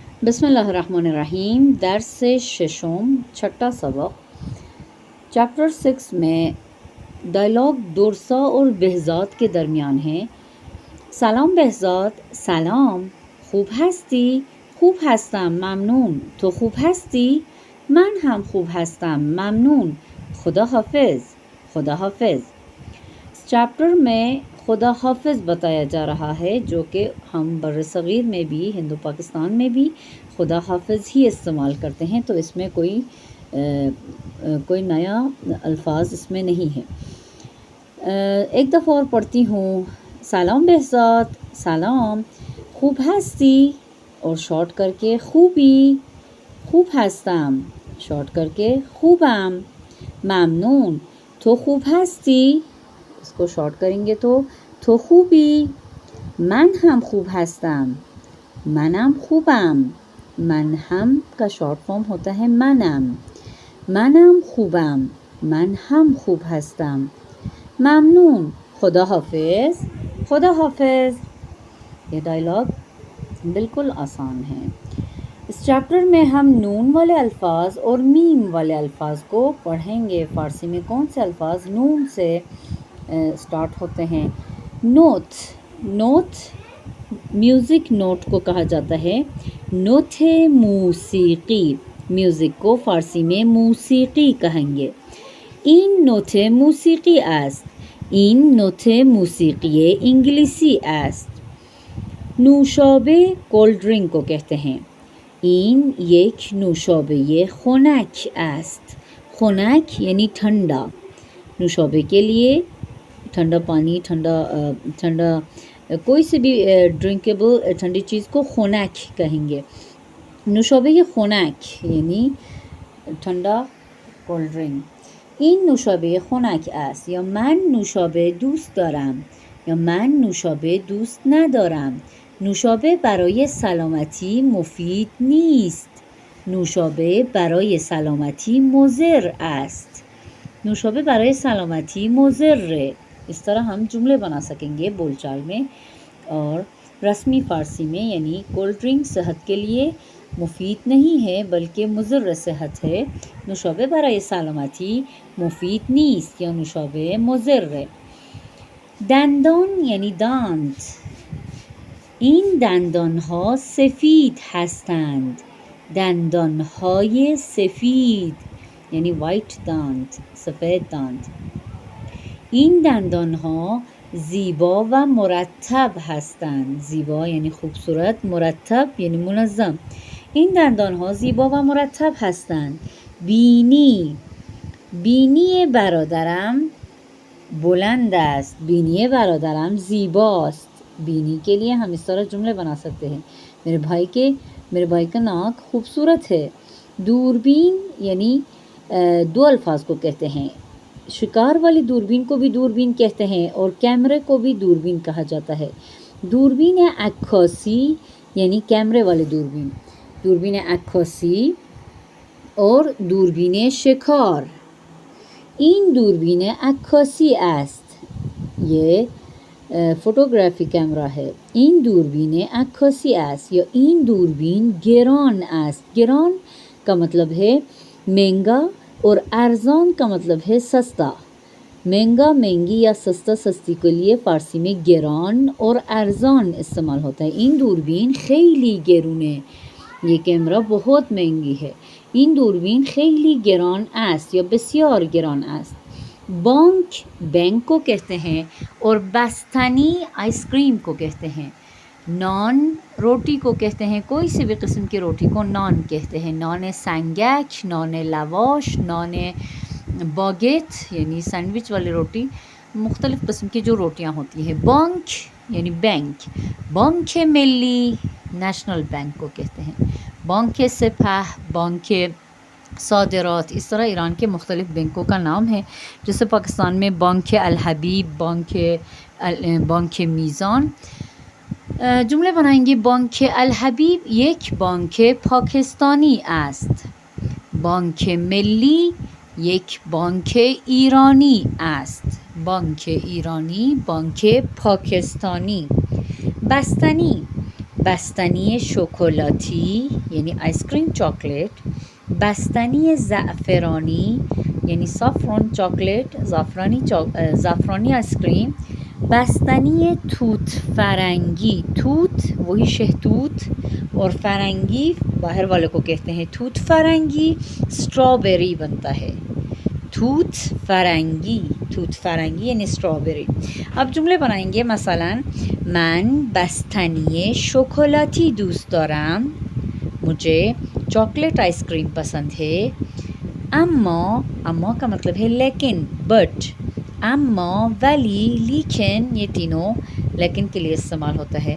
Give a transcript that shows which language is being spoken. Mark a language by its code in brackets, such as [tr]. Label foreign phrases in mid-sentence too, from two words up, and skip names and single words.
[ar] بسم اللہ الرحمن الرحیم۔ [fa] درس ششم، [ur] چھٹا سبق، چیپٹر 6 میں ڈائلاگ درسا اور بہزاد کے درمیان ہے۔ [fa] سلام بهزاد. سلام. خوب هستی؟ خوب هستم ممنون. تو خوب هستی؟ من هم خوب هستم ممنون. خدا حافظ. خدا حافظ. [ur] اس چیپٹر میں خدا حافظ بتایا جا رہا ہے، جو کہ ہم بر صغیر میں بھی، ہندو پاکستان میں بھی خدا حافظ ہی استعمال کرتے ہیں، تو اس میں کوئی نیا الفاظ اس میں نہیں ہے۔ ایک دفعہ اور پڑھتی ہوں۔ [fa] سلام بهزاد. سلام. خوب هستی؟ [ur] اور شارٹ کر کے خوبی. [fa] خوب هستم. [ur] شارٹ کر کے خوبم. [fa] ممنون. تو خوب هستی؟ [ur] اس کو شارٹ کریں گے تو خوبی. [fa] من هم خوب هستم. منم خوبم. من هم [ur] کا شارٹ فارم ہوتا ہے منم. [fa] منم خوبم. من هم خوب هستم. ممنون. خدا حافظ. خدا حافظ. [ur] یہ ڈائلاگ بالکل آسان ہے۔ اس چیپٹر میں ہم نون والے الفاظ اور میم والے الفاظ کو پڑھیں گے۔ فارسی میں کون سے الفاظ نون سے سٹارٹ ہوتے ہیں؟ [fa] نوت. [ur] نوت میوزک نوٹ کو کہا جاتا ہے۔ [fa] نوت موسیقی، [ur] میوزک کو فارسی میں موسیقی کہیں گے۔ [fa] این نوت موسیقی است. این نوت موسیقی انگلیسی است. [ur] نوشابه [en] cold drink [ur] کو کہتے ہیں۔ [fa] این یک نوشابه خنک است. [ur] خنک یعنی ٹھنڈا، نوشابے کے لیے ٹھنڈا پانی، ٹھنڈا کوئی سے بھی ڈرنکیبل ٹھنڈی چیز کو خنک کہیں گے۔ [fa] نوشابه خنک [ur] یعنی ٹھنڈا [en] cold drink. [fa] این نوشابه خنک است. یا من نوشابه دوست دارم. یا من نوشابه دوست ندارم. نوشابه برای سلامتی مفید نیست. نوشابه برای سلامتی مضر است. نوشابه برای سلامتی مضر. [ur] اس طرح ہم جملے بنا سکیں گے بول چال میں، اور رسمی فارسی میں یعنی [en] cold drink [ur] صحت کے لیے مفید نہیں ہے بلکہ مضر صحت ہے۔ [fa] نوشابه برای سلامتی مفید نیست یا نوشابه مضر. دندان [ur] یعنی دانت. [fa] این دندانها سفید هستند. دندانهای سفید [ur] یعنی وائٹ دانت، سفید دانت. [fa] این دندانها زیبا و مرتب هستند. [ur] زیبا یعنی خوبصورت، مرتب یعنی منظم. [fa] این دندانها زیبا و مرتب هستند. بینی. بینی برادرم بلند است. بینی برادرم زیباست. [ur] بینی کے لیے ہم اس طرح جملے بنا سکتے ہیں، میرے بھائی کا ناک خوبصورت ہے۔ دوربین یعنی دو الفاظ کو کہتے ہیں۔ شکار والی دوربین کو بھی دوربین کہتے ہیں اور کیمرے کو بھی دوربین کہا جاتا ہے۔ [fa] دوربین عکاسی [ur] یعنی کیمرے والی دوربین، [fa] دوربین عکاسی [ur] اور [fa] دوربین شکار۔ این دوربین عکاسی است. [ur] یہ فوٹوگرافی کیمرہ ہے۔ [fa] این دوربین عکاسی است یا این دوربین گران است. [ur] گران کا مطلب ہے مہنگا اور ارزان کا مطلب ہے سستا۔ مہنگا مہنگی یا سستا سستی کے لیے فارسی میں گران اور ارزان استعمال ہوتا ہے۔ [fa] این دوربین خیلی گرونه. [ur] یہ کیمرہ بہت مہنگی ہے۔ [fa] این دوربین خیلی گران است یا بسیار گران است. [ur] بانک بینک کو کہتے ہیں اور بستنی آئس کریم کو کہتے ہیں۔ نان روٹی کو کہتے ہیں، کوئی سے بھی قسم کی روٹی کو نان کہتے ہیں۔ [fa] نان سنگک، نان لواش، نان باگیت [ur] یعنی سینڈوچ والی روٹی، مختلف قسم کی جو روٹیاں ہوتی ہیں۔ بانک یعنی بینک۔ [fa] بانک ملی [en] national bank [ur] کو کہتے ہیں۔ بانک سپہ، بانک صادرات، اس طرح ایران کے مختلف بینکوں کا نام ہے، جیسے پاکستان میں بانک الحبیب، بانک میزان۔ جملے بنائیں گے۔ [fa] بانک الحبیب یک بانک پاکستانی است. بانک ملی یک بانک ایرانی است. بانک ایرانی، بانک پاکستانی. [ur] بستنی [fa] بستنی شکلاتی [ur] یعنی [en] ice cream chocolate, [fa] بستنی زعفرانی [ur] یعنی [en] saffron chocolate, [ur] زعفرانی آئس کریم، [fa] بستنی توت فرنگی، [ur] توت وہی شہتوت اور فرنگی باہر والے کو کہتے ہیں [fa] توت فرنگی، [ur] اسٹرابیری بنتا ہے [fa] توت فرنگی [ur] یعنی اسٹرابیری۔ اب جملے بنائیں گے، [fa] مثلا من بستنی شکلاتی دوست دارم، [ur] مجھے [en] chocolate ice cream [ur] پسند ہے، اما کا مطلب ہے لیکن، بٹ، [fa] اما، ولی، [ur] لیکن، یہ تینوں لیکن کے لیے استعمال ہوتا ہے۔